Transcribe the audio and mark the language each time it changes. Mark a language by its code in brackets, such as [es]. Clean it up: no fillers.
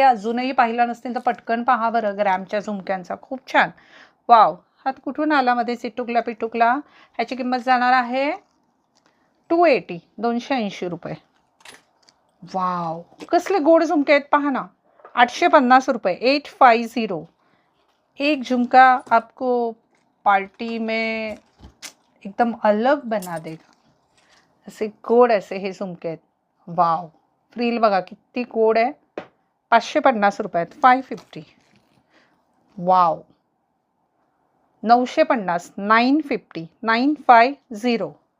[mr] अजूनही पाहिला नसतील तर पटकन पहा बरं. ग्रॅमच्या झुमक्यांचा खूप छान. वाव, हात कुठून आला मध्ये चिटुकला पिटुकला. ह्याची किंमत जाणार आहे 280. 280 रुपये. वाव, कसले गोड झुमके आहेत पहा ना. 850 रुपये. 850. [hi] एक झुमका आपको पार्टी में एकदम अलग बना देगा. [mr] असे गोड असे हे झुमके आहेत. वाव, फ्रील बघा किती गोड आहे. 550 रुपयात. 550. वाव, 950. 950. 950.